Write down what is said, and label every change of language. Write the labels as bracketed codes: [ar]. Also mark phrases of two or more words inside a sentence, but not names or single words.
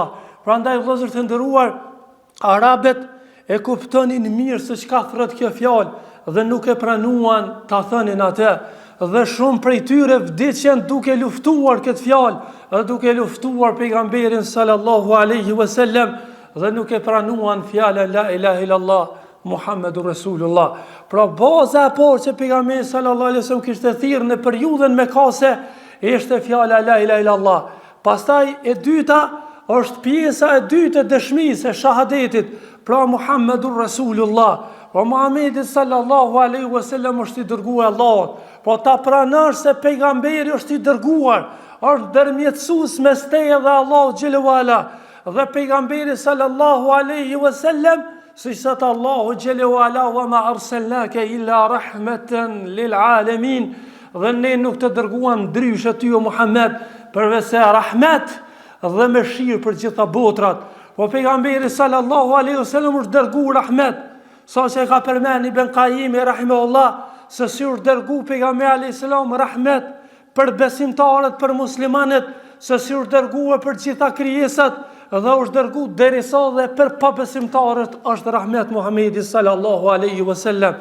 [sq] Prandaj vëllezër të nderuar, arabët e kuptonin mirë se çka thret kjo fjalë dhe nuk e pranuan ta thënin atë. Dhe shumë prej tyre vdiqen duke luftuar këtë fjalë, dhe duke luftuar pejgamberin [ar] صلى الله عليه وسلم [sq] dhe nuk e pranuan fjalën [ar] لا إله إلا الله محمد رسول الله. [sq] Pra baza e parë që pejgamberi [ar] صلى الله عليه وسلم [sq] kishte thirrë në periudhën mekase ishte fjala [ar] لا إله إلا الله. [sq] Pastaj e dyta është pjesa e dytë e dëshmisë e shahadetit, pra [ar] محمد رسول الله. [sq] Pra Muhamedi [ar] صلى الله عليه وسلم [sq] është i dërguar Allahut. Po ta pranosh se pejgamberi është i dërguar, është ndërmjetësues mes teje dhe Allahut [ar] جل وعلا. [sq] Dhe pejgamberi [ar] صلى الله عليه وسلم, [sq] siç thot Allahu [ar] جل وعلا, وما أرسلناك إلا رحمة للعالمين. [sq] Dhe ne nuk të dërguam ndryshe ty o Muhammed, përveç se rahmet dhe mëshirë për gjitha botrat. Po pejgamberi [ar] صلى الله عليه وسلم [sq] është dërguar rahmet, sa që e ka përmend Ibn Qayyim rahimahullah, se si është dërguar pejgamberi [ar] عليه السلام [sq] rahmet për besimtarët, për muslimanët, se si është dërguar për gjitha krijesat, dhe është dërguar derisa dhe për pabesimtarët është rahmet Muhamedi [ar] صلى الله عليه وسلم.